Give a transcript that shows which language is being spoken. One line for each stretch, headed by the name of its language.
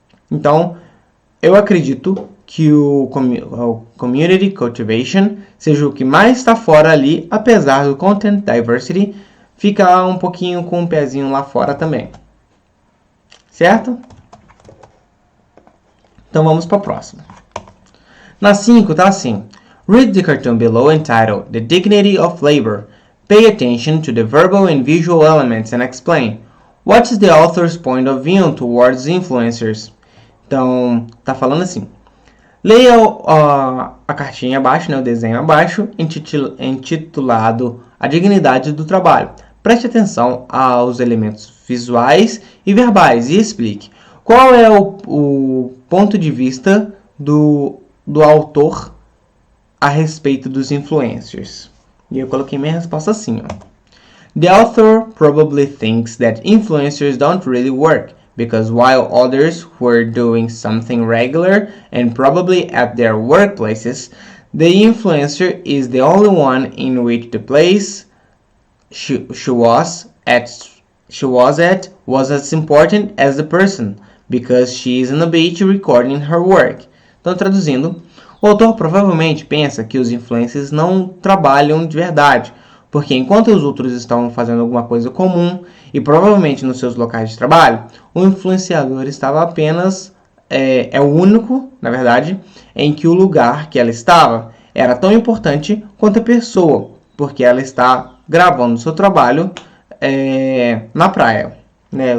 Portuguese: Então, eu acredito que o community cultivation seja o que mais está fora ali, apesar do content diversity ficar um pouquinho com um pezinho lá fora também. Certo? Então vamos para a próxima. Na 5 tá assim.
English: Read the cartoon below entitled The Dignity of Labor. Pay attention to the verbal and visual elements and explain. What is the author's point of view towards influencers?
Portuguese: Então, tá falando assim. Leia a cartinha abaixo, né, o desenho abaixo, intitulado A Dignidade do Trabalho. Preste atenção aos elementos visuais e verbais e explique qual é o ponto de vista do autor a respeito dos influencers. E eu coloquei minha resposta assim, ó.
English: The author probably thinks that influencers don't really work, because while others were doing something regular and probably at their workplaces, the influencer is the only one in which the place she was at was as important as the person, because she is on the beach recording her work.
Portuguese: Então, traduzindo, o autor provavelmente pensa que os influencers não trabalham de verdade, porque enquanto os outros estão fazendo alguma coisa comum e provavelmente nos seus locais de trabalho, o influenciador estava apenas, é o único, na verdade, em que o lugar que ela estava era tão importante quanto a pessoa, porque ela está gravando seu trabalho na praia. né?